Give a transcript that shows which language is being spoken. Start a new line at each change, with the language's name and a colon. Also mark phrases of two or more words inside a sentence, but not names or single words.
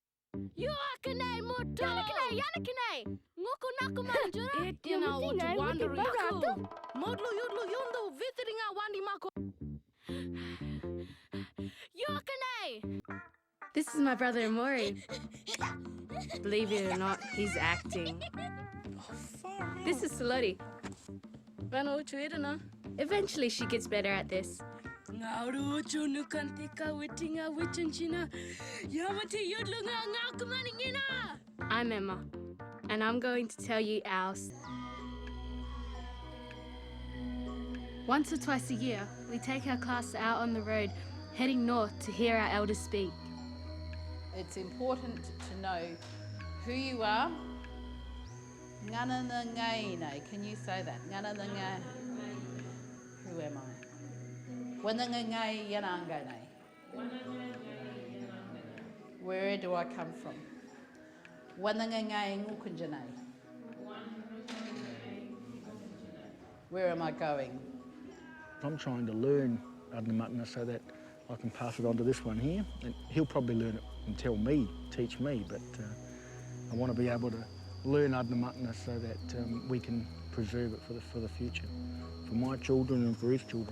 Adnyamathanha: You akanay mo to. Yana Ngoko nako manjura. Etina o wandering yako. Modlo yodlo yondo visiting a wandi mako. You akanay.
English: This is my brother Maury. Believe it or not, he's acting. This is Saloti. Eventually she gets better at this. I'm Emma, and I'm going to tell you ours. Once or twice a year, we take our class out on the road, heading north to hear our elders speak. It's important to know who you are.
Adnyamathanha: Ngana na ngai nei.
English: Can you say that?
Adnyamathanha: Ngana na ngai.
English: Who am I?
Adnyamathanha: Wana ngai yananga nei.
English: Where do I come from?
Adnyamathanha: Wana ngai ngukunja nei.
English: Where am I going? I'm trying to learn Adnamatna so that I can pass it on to this one here, and he'll probably learn it and tell me, teach me, but I want to be able to learn Adnamatna so that we can preserve it for the future, for my children and for his children.